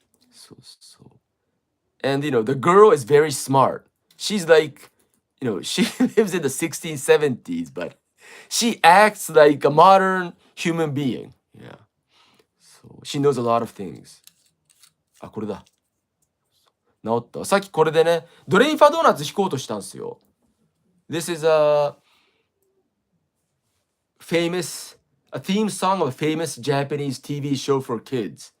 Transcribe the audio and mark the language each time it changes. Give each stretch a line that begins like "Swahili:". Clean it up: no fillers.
English: So. And the girl is very smart. She's like, she lives in the 1670s, but she acts like a modern human being. Yeah. So she knows a lot of things.
Japanese: あ、これだ。治った。さっきこれでね、ドレインファドーナツ弾こうとしたんですよ。
English: This is a theme song of a famous Japanese TV show for kids.